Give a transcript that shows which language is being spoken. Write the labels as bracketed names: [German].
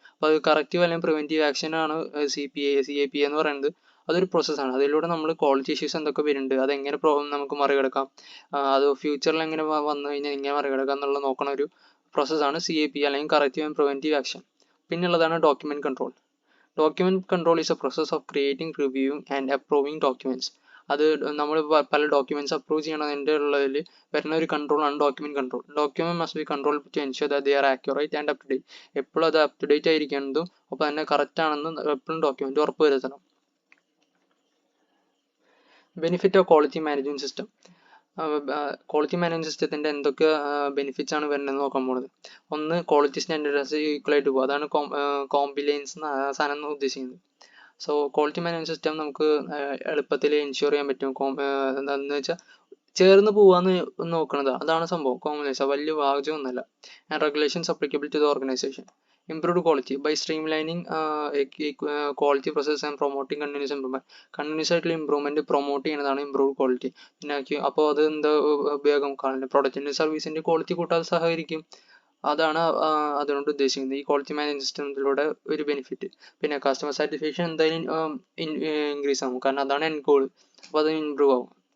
[Malayalam] അപ്പോൾ അത് കറക്റ്റീവ് അല്ലെങ്കിൽ പ്രിവെന്റീവ് ആക്ഷൻ ആണ് CAPA എന്ന് പറയുന്നത്. അതൊരു പ്രോസസ്സാണ്. അതിലൂടെ നമ്മൾ ക്വാളിറ്റി ഇഷ്യൂസ് എന്തൊക്കെ വരുന്നുണ്ട്, അതെങ്ങനെ നമുക്ക് മറികടക്കാം, അത് ഫ്യൂച്ചറിൽ എങ്ങനെ വന്നു കഴിഞ്ഞാൽ എങ്ങനെ മറികടക്കാം എന്നുള്ളത് നോക്കുന്ന ഒരു പ്രോസസ്സാണ് CAPA അല്ലെങ്കിൽ corrective and preventive action. പിന്നുള്ളതാണ് document control. [English] Document control is a process of creating, reviewing and approving documents. [Malayalam] അത് നമ്മൾ പല ഡോക്യുമെന്റ്സ് അപ്രൂവ് ചെയ്യണതിൻ്റെ ഉള്ളതിൽ വരുന്ന ഒരു കൺട്രോളാണ് document control. [English] Document must be control to ensure that they are accurate and up to date. [Malayalam] എപ്പോഴും അത് up to date ആയിരിക്കുന്നതും അപ്പോൾ തന്നെ കറക്റ്റ് ആണെന്ന് എപ്പോഴും ഡോക്യുമെന്റ് ഉറപ്പ് വരുത്തണം. [English] Benefit of quality management system. [Malayalam] Quality management സിസ്റ്റത്തിന്റെ എന്തൊക്കെ ബെനിഫിറ്റ്സ് ആണ് വരുന്നത് നോക്കാൻ പോകുന്നത്. ഒന്ന്, ക്വാളിറ്റി സ്റ്റാൻഡേർഡ്സ് ഈക്വൽ ആയിട്ട് പോകും. അതാണ് കോംപ്ലയൻസ് സാധനം ഉദ്ദേശിക്കുന്നത്. സോ ക്വാളിറ്റി മാനേജ്മെന്റ് സിസ്റ്റം നമുക്ക് എളുപ്പത്തിൽ എൻഷുർ ചെയ്യാൻ പറ്റും. എന്താണെന്ന് വെച്ചാൽ ചേർന്ന് പോവാന്ന് നോക്കുന്നത്, അതാണ് സംഭവം. കോംപ്ലയൻസ് വലിയ വാചകമൊന്നുമല്ല. [English] And regulations applicable to the organisation. Improved quality by streamlining quality process and promoting continuous improvement. [Malayalam] Continuous ആയിട്ടുള്ള ഇംപ്രൂവ്മെന്റ് പ്രൊമോട്ട് ചെയ്യുന്നതാണ് ഇംപ്രൂവ്ഡ് ക്വാളിറ്റി. പിന്നെ അപ്പോൾ അത് എന്താ ഉപയോഗം, പ്രൊഡക്റ്റിന്റെ സർവീസിന്റെ ക്വാളിറ്റി കൂട്ടാൻ സഹകരിക്കും. അതാണ് അതുകൊണ്ട് ഉദ്ദേശിക്കുന്നത് ഈ ക്വാളിറ്റി മാനേജ്മെന്റ് സിസ്റ്റത്തിലൂടെ ഒരു ബെനിഫിറ്റ്. പിന്നെ കസ്റ്റമർ സാറ്റിസ്ഫാക്ഷൻ എന്തായാലും ഇൻക്രീസ് ആവും, കാരണം അതാണ് എൻഡ് ഗോൾ. അപ്പോൾ അത് ഇംപ്രൂവ് ആവും.